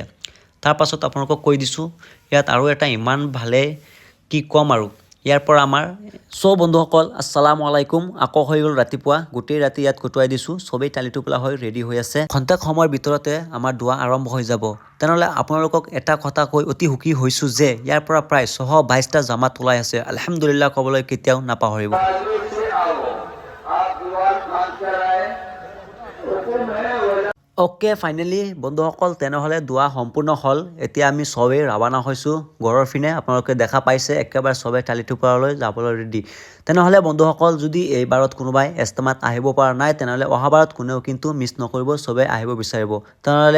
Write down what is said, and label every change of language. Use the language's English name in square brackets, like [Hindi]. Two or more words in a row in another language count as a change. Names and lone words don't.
[Assamese] তাৰ পাছত আপোনালোকক কৈ দিছোঁ ইয়াত আৰু এটা ইমান ভালে কি ক'ম আৰু ইয়াৰ পৰা আমাৰ বন্ধুসকল [Arabic] السلام عليكم. [Assamese] আকৌ হৈ গ'ল ৰাতিপুৱা, গোটেই ৰাতি ইয়াত কটোৱাই দিছোঁ। চবেই টালি টোপোলা হৈ ৰেডি হৈ আছে। খন্তেক সময়ৰ ভিতৰতে আমাৰ দোৱা আৰম্ভ হৈ যাব। তেনেহ'লে আপোনালোকক এটা কথা কৈ অতি সুখী হৈছোঁ যে ইয়াৰ পৰা প্ৰায় 622টা জামাত ওলাই আছে। আলহামদুলিল্লাহ ক'বলৈ কেতিয়াও নাপাহৰিব। [Hindi] आगे से आओ, आप दीवार फांद कर आए, हुक्म है वरना [English] okay finally [Assamese] বন্ধুসকল তেনেহ'লে দোৱা সম্পূৰ্ণ হ'ল। এতিয়া আমি চবেই ৰাৱানা হৈছোঁ ঘৰৰ পিনে। আপোনালোকে দেখা পাইছে একেবাৰে চবেই টালি টোপৰালৈ যাবলৈ ৰেডি। তেনেহ'লে বন্ধুসকল যদি এইবাৰত কোনোবাই ইজতেমাত আহিব পৰা নাই তেনেহ'লে অহাবাৰত কোনেও কিন্তু মিছ নকৰিব, চবেই আহিব বিচাৰিব।